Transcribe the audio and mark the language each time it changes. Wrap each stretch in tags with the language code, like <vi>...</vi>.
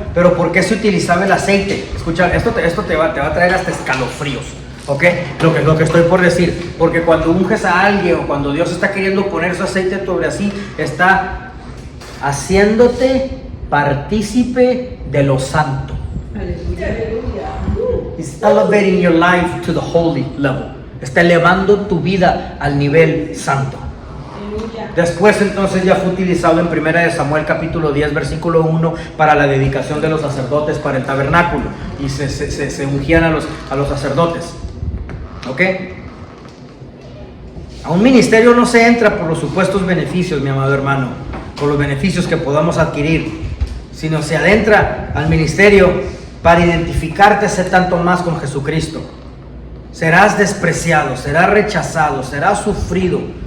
<es>Pero ¿por qué se utilizaba el aceite? Escucha, esto te va a traer hasta escalofríos. ¿Ok? Lo que estoy por decir. Porque cuando unges a alguien, o cuando Dios está queriendo poner su aceite sobre así, está haciéndote partícipe de lo santo.</es> <en>It's elevating your life to the holy level.</en> <es>Está elevando tu vida al nivel santo. Después entonces ya fue utilizado en 1 Samuel capítulo 10 versículo 1 para la dedicación de los sacerdotes para el tabernáculo, y se ungían a los sacerdotes. ¿Ok? A un ministerio no se entra por los supuestos beneficios, mi amado hermano, por los beneficios que podamos adquirir, sino se adentra al ministerio para identificarte ese tanto más con Jesucristo. Serás despreciado, serás rechazado, serás sufrido,</es>